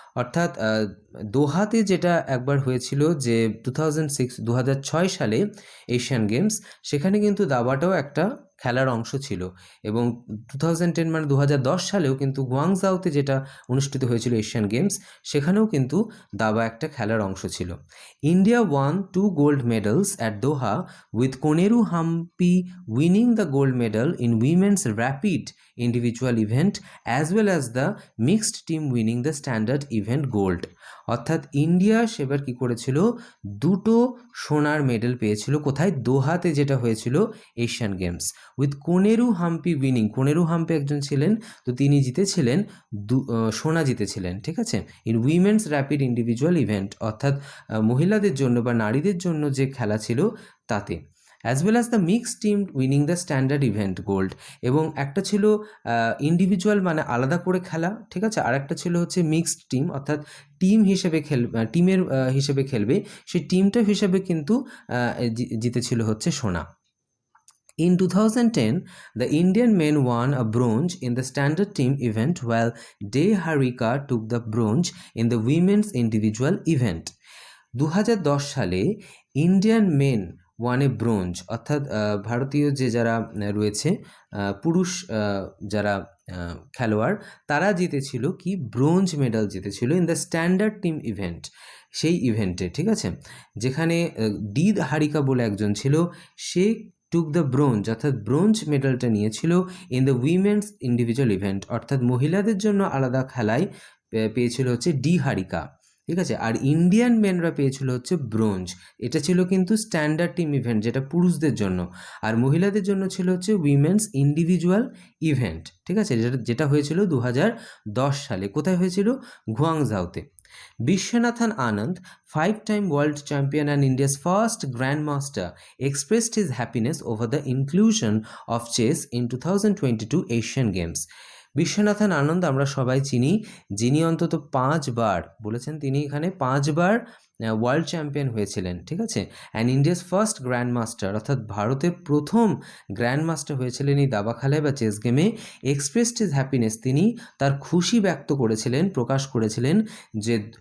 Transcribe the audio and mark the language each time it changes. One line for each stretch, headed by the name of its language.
Bangla: অর্থাৎ দোহাতে যেটা একবার হয়েছিল যে 2006 সালে এশিয়ান গেমস, সেখানে কিন্তু দাবাটাও একটা খেলার অংশ ছিল, এবং 2010 মানে 2010 সালেও কিন্তু গুয়াংজাওতে যেটা অনুষ্ঠিত হয়েছিল এশিয়ান গেমস, সেখানেও কিন্তু দাবা একটা খেলার অংশ ছিল।
English: India won 2 gold medals at Doha with Koneru Hampi winning the gold medal in women's rapid individual event as well as the mixed team winning the standard event gold.
Bangla: অর্থাৎ India সেবার কি করেছিল, 2টো সোনার মেডেল পেয়েছিল। কোথায়? দোহাতে যেটা হয়েছিল Asian games,
English: With Koneru Hampi winning.
Bangla: কোনেরু Hampi একজন ছিলেন, তো তিনি জিতেছিলেন, সোনা জিতেছিলেন, ঠিক আছে।
English: in women's rapid individual event,
Bangla: অর্থাৎ মহিলাদের জন্য বা নারীদের জন্য যে খেলা ছিল তাতে,
English: As well as the mixed team winning the standard event gold.
Bangla: এবং একটা ছিল ইন্ডিভিজুয়াল মানে আলাদা করে খেলা, ঠিক আছে, আর একটা ছিল হচ্ছে মিক্সড টিম, অর্থাৎ টিম হিসেবে টিমের হিসেবে খেলবে, সেই টিমটা হিসেবে কিন্তু জিতেছিল হচ্ছে সোনা।
English: In 2010, the Indian men won a bronze in the standard team event while De Harika took the bronze in the women's individual event.
Bangla: 2010 সালে
English: Indian men won a bronze,
Bangla: অর্থাৎ ভারতীয় যে যারা রয়েছে পুরুষ যারা খেলোয়াড়, তারা জিতেছিল কি, ব্রোঞ্জ মেডেল জিতেছিল
English: in the standard team event,
Bangla: সেই ইভেন্টে, ঠিক আছে, যেখানে ডি হারিকা বলে একজন ছিল, সে
English: took the bronze,
Bangla: অর্থাৎ ব্রোঞ্জ মেডেলটা নিয়েছিল
English: in the women's individual event,
Bangla: অর্থাৎ মহিলাদের জন্য আলাদা খেলায় পেয়েছিল হচ্ছে ডি হারিকা, ঠিক আছে। আর ইন্ডিয়ান মেনরা পেয়েছিল হচ্ছে ব্রোঞ্জ। এটা ছিল কিন্তু স্ট্যান্ডার্ড টিম ইভেন্ট, যেটা পুরুষদের জন্য, আর মহিলাদের জন্য ছিল হচ্ছে উইমেন্স ইন্ডিভিজুয়াল ইভেন্ট, ঠিক আছে, যেটা হয়েছিল 2010 সালে। কোথায় হয়েছিল? গুয়াংঝাওতে।
English: Vishwanathan Anand, 5-time world champion and India's first grandmaster, expressed his happiness over the inclusion of chess in 2022 Asian Games.
Bangla: Viswanathan Anand আমরা সবাই চিনি, যিনি অন্তত 5 বার বলেছেন, তিনি এখানে 5 বার ওয়ার্ল্ড চ্যাম্পিয়ন হয়েছিলেন, ঠিক আছে।
English: and India's first grand master,
Bangla: অর্থাৎ ভারতের প্রথম গ্র্যান্ড মাস্টার হয়েছিলেন এই দাবা খেলায় বা চেস গেমে।
English: expressed his happiness,
Bangla: তিনি তার খুশি ব্যক্ত করেছিলেন, প্রকাশ করেছিলেন যে